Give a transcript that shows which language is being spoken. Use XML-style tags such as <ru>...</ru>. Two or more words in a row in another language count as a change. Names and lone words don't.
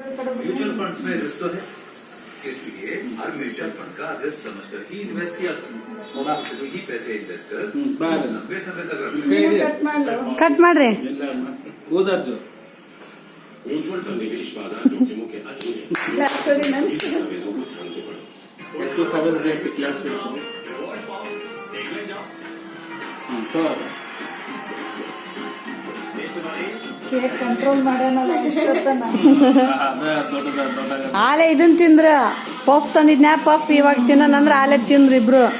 <en>mutual funds</en> <hi>में रिस्क तो है, इसलिए हर</hi> <en>mutual fund</en> <hi>का रिस्क समझकर ही इन्वेस्ट किया करो। ही पैसे इन्वेस्ट कर लंबे समय तक रखना।</hi> <kn>ಕಟ್ ಮಾಡ್ರಿ. ಓದಾರ್ಜು</kn> <en>mutual fund</en> <hi>निवेश बाजार जोखिमों के अधीन है। दस्तावेजों को ध्यान से पढ़ो।</hi> <kn>ಎಷ್ಟು ಫಾದರ್ಸ್ ಡೇ ಕ್ಲಾಸ್ ಕೇಕ್ ಕಂಟ್ರೋಲ್ ಮಾಡ್ಯಾನಲ್ಲ ಇಷ್ಟೊತ್ತನ. ಆಲೆ ಇದನ್ ತಿಂದ್ರ ಪಫ್ ತಂದಿದ್ನ್ಯಾ ಪಫ್ ಇವಾಗ ತಿನ್ನಂದ್ರ ಆಲೆ ತಿಂದ್ರು ಇಬ್ರು.</kn>